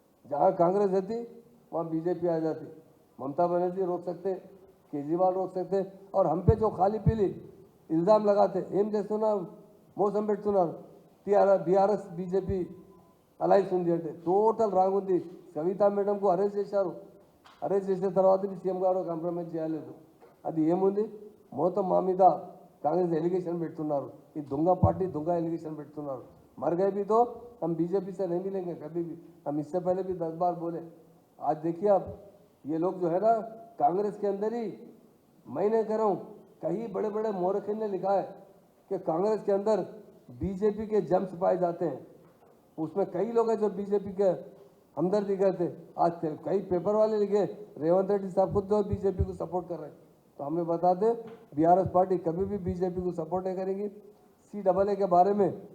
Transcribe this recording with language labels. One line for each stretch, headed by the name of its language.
Hindi: जहाँ कांग्रेस रहती वहाँ बीजेपी आ जाती, ममता बनर्जी रोक सकते, केजरीवाल रोक सकते, और हम पे जो खाली पीली इल्ज़ाम लगाते, एम
Telugu: చేస్తున్నారు మోసం పెడుతున్నారు, బీఆర్ఎస్ బీజేపీ అలయన్స్ ఉంది అంటే టోటల్ రాంగ్ ఉంది। కవిత మేడంకు అరెస్ట్ చేశారు, అరెస్ట్ చేసిన తర్వాత సీఎం గారు కాంప్రమైజ్ చేయలేదు, అది ఏముంది? మొత్తం మా మీద कांग्रेस एलिगेशन పెడుతున్నారు
Hindi: ఈ దొంగ पार्टी దొంగ एलिगेशन పెడుతున్నారు मर गए भी तो हम बीजेपी से नहीं मिलेंगे कभी भी हम इससे पहले भी 10 बार बोले आज देखिए अब ये लोग जो है ना कांग्रेस के अंदर ही मैं नहीं कह रहा हूँ कई बड़े बड़े मौरखिन ने लिखा है कि कांग्रेस के अंदर बीजेपी के जम्स पाए जाते हैं उसमें कई लोग हैं जो बीजेपी के हमदर्दी करते आज कई पेपर वाले लिखे रेवंत रेड्डी साहब खुद जो बीजेपी को सपोर्ट कर रहे हैं तो हमें बता दें बीआरएस पार्टी कभी भी बीजेपी को सपोर्ट नहीं करेगी CAA के बारे में